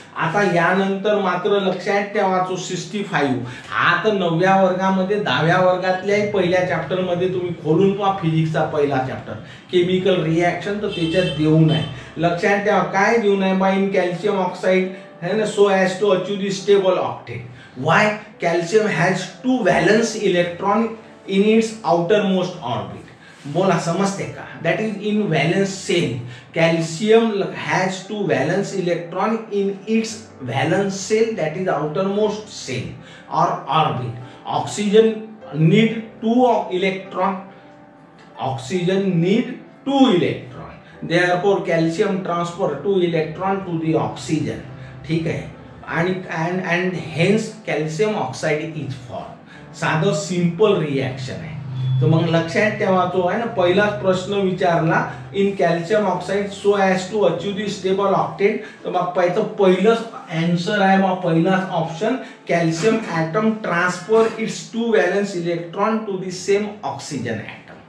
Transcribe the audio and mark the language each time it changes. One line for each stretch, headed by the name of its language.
Marathi: आता यानंतर मात्र लक्षात ठेवायचो 65 हा तर 9व्या वर्गामध्ये 10व्या वर्गातल्याही पहिल्या चॅप्टर मध्ये तुम्ही खोलून पहा फिजिक्सचा पहिला चॅप्टर केमिकल रिएक्शन, तर त्याच्यात देऊन आहे. लक्षात ठेवा काय देऊन आहे
English: By in calcium oxide है ना so as to achieve the stable octet. Why calcium has 2 valence electron in its outermost orbit.
Marathi: बोला समझते का.
English: That is in valence shell. Calcium has 2 valence electron in its valence shell that is outermost shell और orbit. Oxygen need 2 electron. Oxygen need 2 electron. therefore calcium transfer 2 electron to the oxygen.
Hindi: ठीक है.
English: and hence calcium oxide is formed.
Marathi: साधं simple reaction आहे. तर मग लक्षात ठेवायचो आहे ना पहिलाच प्रश्न विचारला
English: In calcium oxide so as to achieve the stable octet.
Marathi: तर मग पहिलंच आन्सर आहे मग पहिलाच option
English: Calcium atom transfer its 2 valence electron to the same oxygen atom.